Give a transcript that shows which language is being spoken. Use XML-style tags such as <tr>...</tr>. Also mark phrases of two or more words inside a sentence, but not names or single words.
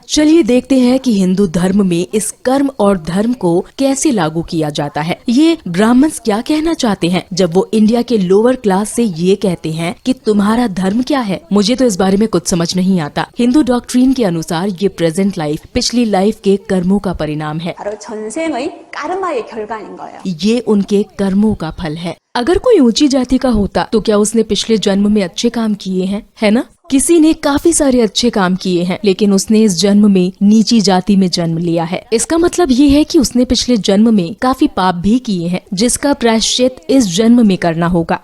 <hi>चलिए देखते हैं कि हिंदू धर्म में इस कर्म और धर्म को कैसे लागू किया जाता है। ये ब्राह्मण्स क्या कहना चाहते हैं जब वो इंडिया के</hi> <en>lower class</en> <hi>से ये कहते हैं कि तुम्हारा धर्म क्या है? मुझे तो इस बारे में कुछ समझ नहीं आता। हिंदू डॉक्ट्रिन के अनुसार ये</hi> <en>present life</en> <hi>पिछली लाइफ के कर्मों का परिणाम है।</hi> <ko>바로 전생의 까르마의 결과인 거예요.</ko> <hi>ये उनके कर्मों का फल है। अगर कोई ऊंची जाति का होता तो क्या उसने पिछले जन्म में अच्छे काम किए हैं? है ना? किसी ने काफी सारे अच्छे काम किए हैं लेकिन उसने इस जन्म में नीची जाति में जन्म लिया है। इसका मतलब ये है कि उसने पिछले जन्म में काफी पाप भी किए हैं जिसका प्रायश्चित इस जन्म में करना होगा।</hi>